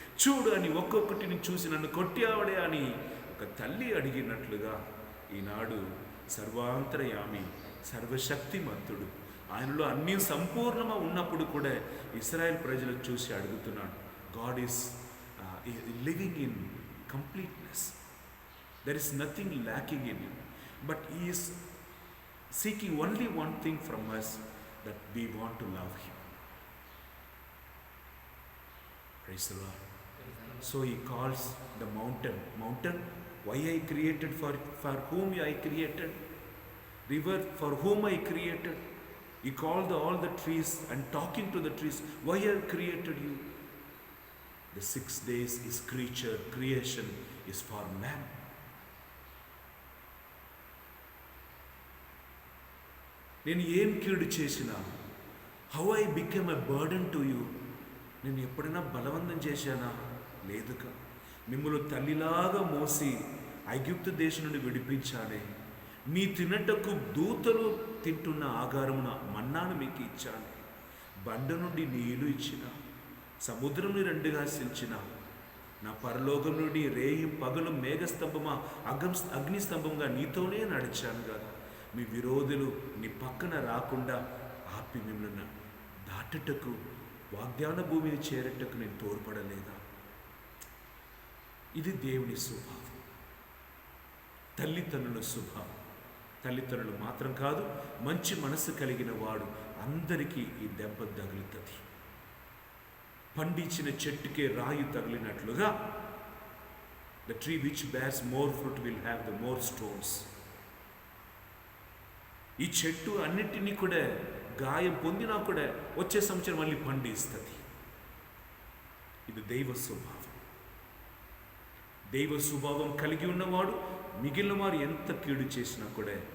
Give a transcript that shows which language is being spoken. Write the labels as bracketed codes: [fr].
[te] చూడు అని ఒక్కొక్కటిని చూసి నన్ను కొట్టావడే అని ఒక తల్లి అడిగినట్లుగా ఈనాడు సర్వాంతర్యామి, సర్వశక్తిమంతుడు, ఆయనలో అన్నీ సంపూర్ణంగా ఉన్నప్పుడు కూడా ఇశ్రాయేల్ ప్రజలు చూసి అడుగుతున్నాడు. [en] God is living in completeness. There is nothing lacking in him, but he is seeking only one thing from us, that we want to love him. Praise the Lord. So he calls the mountain, why I created, for whom I created, river, for whom I created. He called all the trees and talking to the trees, why I created you. The 6 days is creation is for man. [te] నేను ఏం కీడు చేసినా, [en] how I become a burden to you, [te] నేను ఎప్పుడైనా బలవంతం చేశానా? లేదుగా. మిమ్మల్ని తల్లిలాగా మోసి ఐగుప్తు దేశం నుండి విడిపించానే. మీ తినటకు దూతలు తింటున్న ఆగారమున మన్నాను మీకు ఇచ్చాను. బండ నుండి నీళ్లు ఇచ్చిన, సముద్రం 2గా సించిన, నా పరలోకం నుండి రేయి పగలు మేఘస్తంభమా అగ్నిస్తంభంగా నీతోనే నడిచాను కదా. మీ విరోధులు నీ పక్కన రాకుండా ఆపి మిమ్మల్ని దాటుటకు, వాగ్దాన భూమిని చేరటకు నేను తోడ్పడలేదా? ఇది దేవుని స్వభావం, తల్లిదండ్రుల స్వభావం. తల్లిదండ్రులు మాత్రం కాదు, మంచి మనసు కలిగిన వాడు అందరికీ ఈ దెబ్బ తగులుతుంది. పండించిన చెట్టుకే రాయి తగిలినట్లుగా, [en] the tree which bears more fruit will have the more stones. [te] ఈ చెట్టు అన్నిటినీ కూడా గాయం పొందినా కూడా వచ్చే సంవత్సరం మళ్ళీ పండిస్తుంది. ఇది దైవ స్వభావం. దైవ స్వభావం కలిగి ఉన్నవాడు మిగిలిన వారు ఎంత కీడు చేసినా కూడా